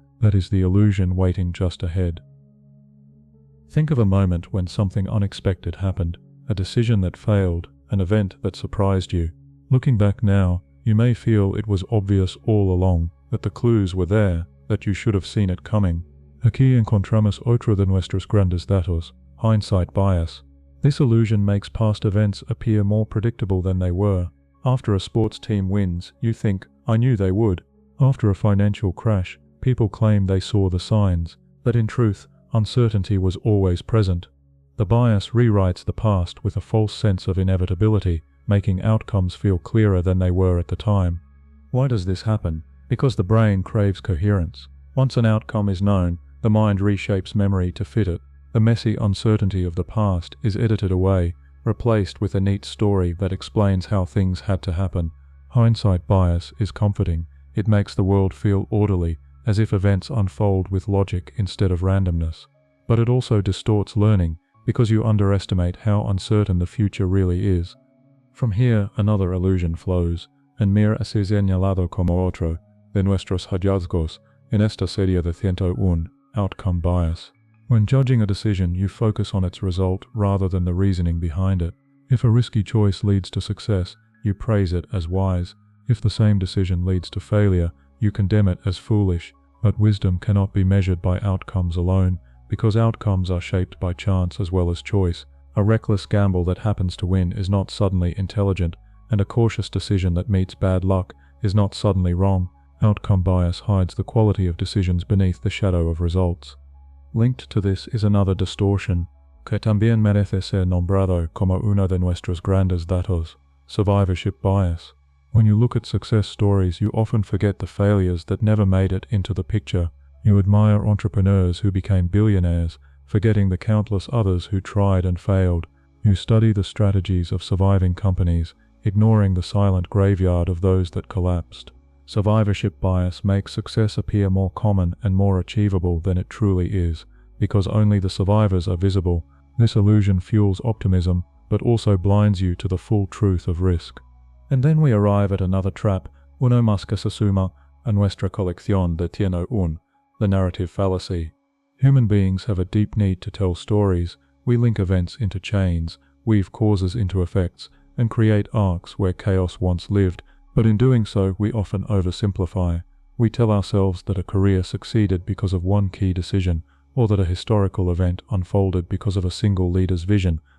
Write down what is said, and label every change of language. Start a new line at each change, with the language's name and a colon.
English: That is the illusion waiting just ahead. Think of a moment when something unexpected happened, a decision that failed, an event that surprised you. Looking back now, you may feel it was obvious all along, that the clues were there, that you should have seen it coming.
Spanish: Aquí encontramos otro de nuestros grandes datos,
English: hindsight bias. This illusion makes past events appear more predictable than they were. After a sports team wins, you think, I knew they would. After a financial crash, people claim they saw the signs, but in truth, uncertainty was always present. The bias rewrites the past with a false sense of inevitability, making outcomes feel clearer than they were at the time. Why does this happen? Because the brain craves coherence. Once an outcome is known, the mind reshapes memory to fit it. The messy uncertainty of the past is edited away, replaced with a neat story that explains how things had to happen. Hindsight bias is comforting. It makes the world feel orderly, as if events unfold with logic instead of randomness. But it also distorts learning, because you underestimate how uncertain the future really is. From here, another illusion flows,
Spanish: en mir así señalado como otro de nuestros hallazgos en esta serie de 101,
English: outcome bias. When judging a decision, you focus on its result rather than the reasoning behind it. If a risky choice leads to success, you praise it as wise. If the same decision leads to failure, you condemn it as foolish. But wisdom cannot be measured by outcomes alone, because outcomes are shaped by chance as well as choice. A reckless gamble that happens to win is not suddenly intelligent, and a cautious decision that meets bad luck is not suddenly wrong. Outcome bias hides the quality of decisions beneath the shadow of results. Linked to this is another distortion,
Spanish: que también merece ser nombrado como uno de nuestros grandes datos,
English: survivorship bias. When you look at success stories, you often forget the failures that never made it into the picture. You admire entrepreneurs who became billionaires, forgetting the countless others who tried and failed. You study the strategies of surviving companies, ignoring the silent graveyard of those that collapsed. Survivorship bias makes success appear more common and more achievable than it truly is, because only the survivors are visible. This illusion fuels optimism, but also blinds you to the full truth of risk. And then we arrive at another trap,
Spanish: uno más que se suma a nuestra colección de 101,
English: the narrative fallacy. Human beings have a deep need to tell stories. We link events into chains, weave causes into effects, and create arcs where chaos once lived. But in doing so, we often oversimplify. We tell ourselves that a career succeeded because of one key decision, or that a historical event unfolded because of a single leader's vision.